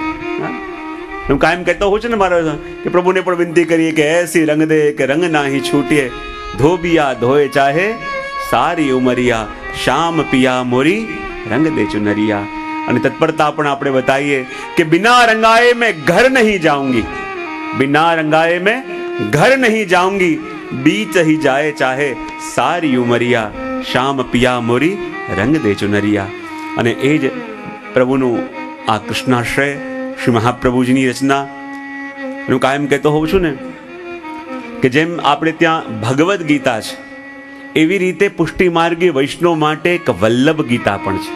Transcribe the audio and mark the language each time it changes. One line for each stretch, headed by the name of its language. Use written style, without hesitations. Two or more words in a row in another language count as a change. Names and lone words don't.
Gujarati: હું કાયમ કહેતો હોઉં છું ને મારા કે પ્રભુને પણ વિનંતી કરીએ કે
Hindi: ऐसी रंग दे के रंग नाही छूटिए, धोबिया धोए चाहे सारी उमरिया, शाम पिया मोरी रंग दे चुनरिया.
Gujarati: અને તત્પરતા પણ આપણે બતાવીએ કે
Hindi: बिना रंगाए में घर नहीं जाऊंगी, बिना रंगाए મેં घर नहीं जाऊंगी, बीच ही जाए चाहे सारी उमरिया, शाम पिया मोरी रंग दे चुनरिया.
Gujarati: અને એ જ પ્રભુનું આ કૃષ્ણાશ્રય શ્રી મહાપ્રભુજીની રચના. હું કાયમ કહેતો હોઉં છું ને કે જેમ આપણે ત્યાં ભગવદ્ ગીતા છે, એવી રીતે પુષ્ટિ માર્ગી વૈષ્ણવ માટે એક વલ્લભ ગીતા પણ છે.